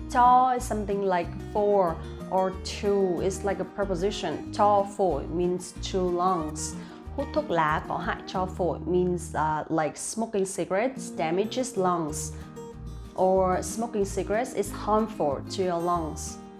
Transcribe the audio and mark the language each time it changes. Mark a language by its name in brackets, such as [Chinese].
[English] Cho is something like for or to. It's like a preposition. [Vietnamese] Cho phổi [English] means to lungs. [Vietnamese] Hút thuốc lá có hại cho phổi [English] means like smoking cigarettes damages lungs. Or smoking cigarettes is harmful to your lungs.